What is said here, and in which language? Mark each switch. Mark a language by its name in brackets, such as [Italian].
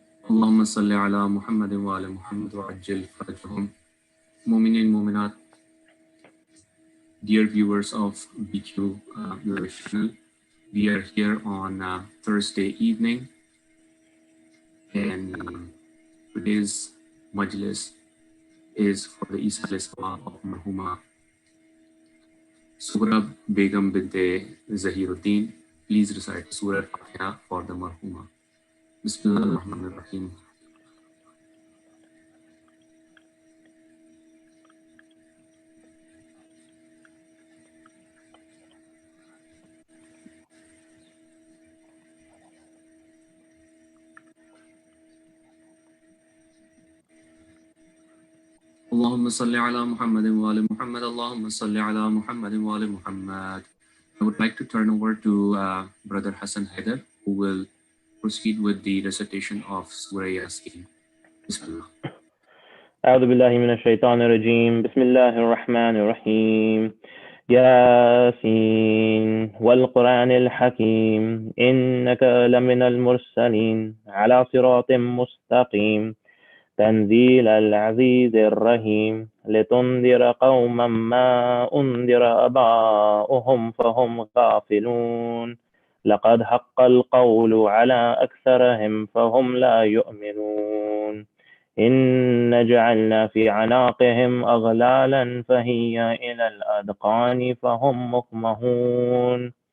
[Arabic] اللهم صل على محمد وعلى محمد وعجل فرجهم. [English] Mu'minin, Mu'minat, dear viewers of BQ your channel, we are here on Thursday evening, and today's Majlis is for the Isa of Marhuma Surah Begum binte Zahiruddin. Please recite Surah Al-Fatiha for the Marhuma. Bismillah ar-Rahman ar-Rahim. [Arabic] اللهم صل على محمد وآل محمد. اللهم صل على محمد وآل Muhammad. [English] I would like to turn over to Brother Hassan Haider, who will proceed with the recitation of Surah Yasin. Bismillah. [Arabic] أعوذ بالله من الشيطان الرجيم. بسم الله الرحمن الرحيم. ياسين والقرآن الحكيم إنك لمن المرسلين على صراط مستقيم تنزيل العزيز الرحيم لتنذر قوما ما أنذر آباؤهم فهم غافلون لقد حق القول على أكثرهم فهم لا يؤمنون إن جعلنا في عناقهم أغلالا فهي إلى الأذقان فهم مقمحون